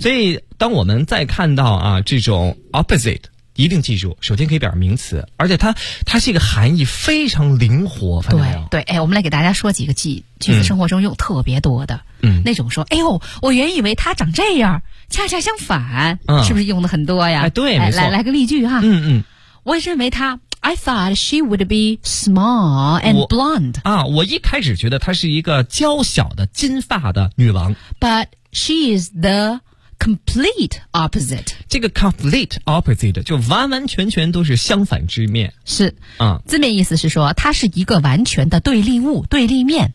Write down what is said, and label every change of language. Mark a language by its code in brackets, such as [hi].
[zh] 所以当我们再看到啊这种 opposite， 一定记住，首先可以表示名词，而且它是一个含义非常灵活，发现没有？对，哎，我们来给大家说几个句子，生活中用特别多的，嗯，那种说，哎呦，我原以为它长这样，恰恰相反，嗯，是不是用的很多呀？哎，对，没错，来个例句哈，嗯嗯，我认为它。 [en] I thought she would be small and blonde. [zh] 啊，我一开始觉得她是一个娇小的金发的女王。 [en] But she is the complete opposite. [zh] 这个 complete opposite 就完完全全都是相反之面。是，啊，字面意思是说她是一个完全的对立物，对立面。